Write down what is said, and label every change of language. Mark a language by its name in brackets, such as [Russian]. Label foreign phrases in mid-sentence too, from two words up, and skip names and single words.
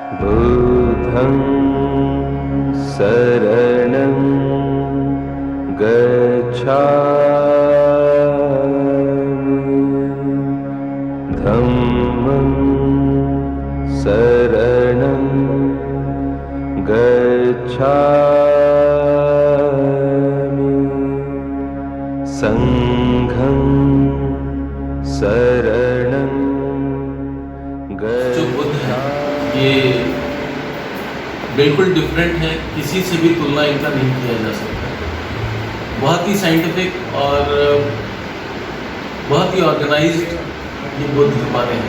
[Pali] बुद्धं शरणं गच्छामि धम्मं शरणं गच्छामि संघं शरणं [Hindi] जो बुद्ध है ये बिल्कुल डिफरेंट है, किसी से भी तुलना इनका नहीं किया जा सकता। बहुत ही साइंटिफिक और बहुत ही ऑर्गेनाइज्ड ये बुद्ध हमारे हैं।